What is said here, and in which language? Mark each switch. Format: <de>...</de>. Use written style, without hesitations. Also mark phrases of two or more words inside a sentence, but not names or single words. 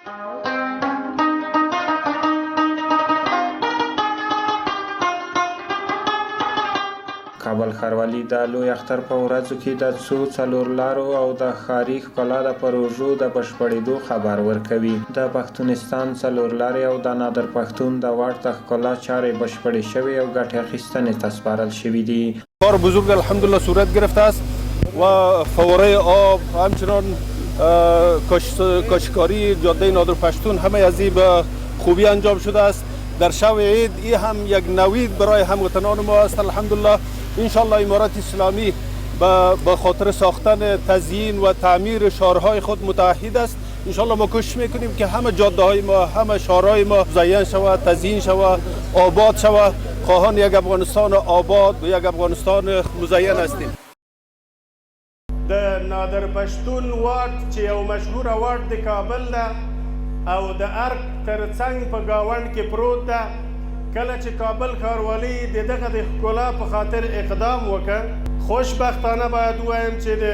<ps>کابل ښاروالي د لوی اختر په ورځو کې د څو څلور لارو او د ښاري ښکلا د پروژو د بشپړېدو خبر ورکوي. د پښتونستان څلور لارې او د نادر پښتون د واټ د ښکلا چارې بشپړې شوې او ګټې اخیستنې ته سپارل شوي دي.</ps> <fa>کار بزرگ الحمدلله صورت گرفته است و فواره آب همچنان کاشتکاری جاده نادر پشتون همه از این به خوبی انجام شده است. در شب عید این هم یک نوید برای هموطنان ما است. الحمدلله انشالله امارت اسلامی به خاطر ساختن تزیین و تعمیر شهرهای خود متعهد است. انشالله ما کوشش میکنیم که همه جاده های ما، همه شهرهای ما زین شود، تزیین شود، آباد شود. خواهان یک افغانستان آباد و یک افغانستان مزین هستیم.</fa> <ps>د نادر پشتون واټ چې یو مشهور واټ د کابل ده او د ارګ ترڅنګ په گاونډ کې پروت ده. کله چې کابل ښاروالي د دغه د ښکلا په خاطر اقدام وکړ، خوشبختانه باید ووایم چې د</ps>